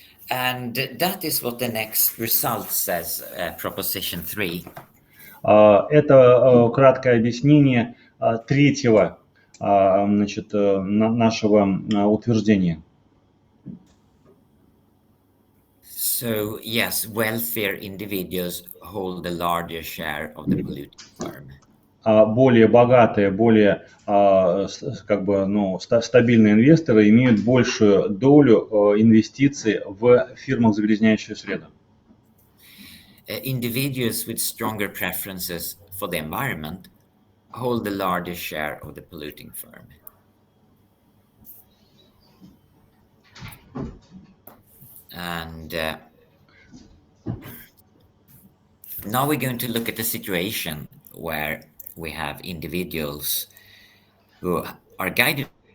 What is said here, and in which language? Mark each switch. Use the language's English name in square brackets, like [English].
[English] And that is what the next result says, proposition 3. [Russian] Это краткое объяснение третьего значит, нашего утверждения. [English] So, yes, wealthier individuals hold the larger share of the polluting firm. [Russian] Более богатые, более как бы, стабильные инвесторы имеют большую долю инвестиций в фирмах, загрязняющих среду. [English] Individuals with stronger preferences for the environment hold the larger share of the polluting firm. And now we're going to look at the situation where we have individuals who are guided.